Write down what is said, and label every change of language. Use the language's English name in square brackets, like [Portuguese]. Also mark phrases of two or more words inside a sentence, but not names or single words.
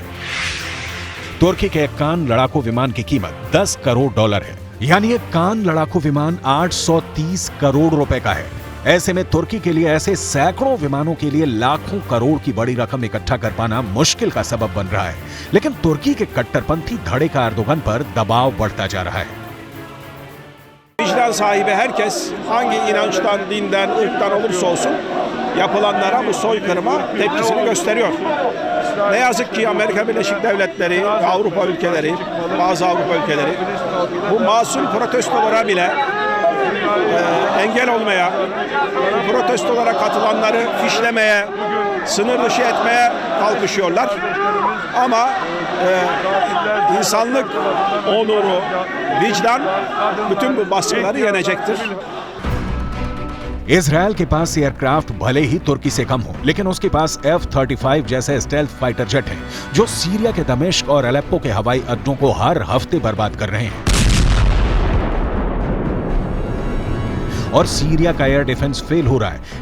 [Hindi] तुर्की के कान लड़ाकू विमान की कीमत $10 करोड़ है, यानी एक कान लड़ाकू विमान 830 करोड़ रुपए का है। ऐसे में तुर्की के लिए ऐसे सैकड़ों विमानों के लिए लाखों करोड़ की बड़ी रकम इकट्ठा कर पाना मुश्किल का सबब बन रहा है। लेकिन तुर्की के कट्टरपंथी धड़े का एर्दोगन पर दबाव बढ़ता जा रहा है। [Turkish] Vicdan sahibi herkes hangi inançtan, dinden, ırktan olursa olsun yapılanlara bu soykırıma tepkisini gösteriyor. Ne yazık ki Amerika Birleşik Devletleri, Avrupa ülkeleri, bazı Avrupa ülkeleri bu masum protestolara bile engel olmaya, bu protestolara katılanları fişlemeye, sınır dışı etmeye kalkışıyorlar. Ama insanlık onuru, vicdan bütün bu baskıları yenecektir. [Hindi] इजरायल के पास एयरक्राफ्ट भले ही तुर्की से कम हो, लेकिन उसके पास F-35 जैसे [English] stealth fighter jet [Hindi] हैं, जो सीरिया के दमिश्क और अलेप्पो के हवाई अड्डों को हर हफ्ते बर्बाद कर रहे हैं। और सीरिया का [English] air defense [Hindi] फेल हो रहा है।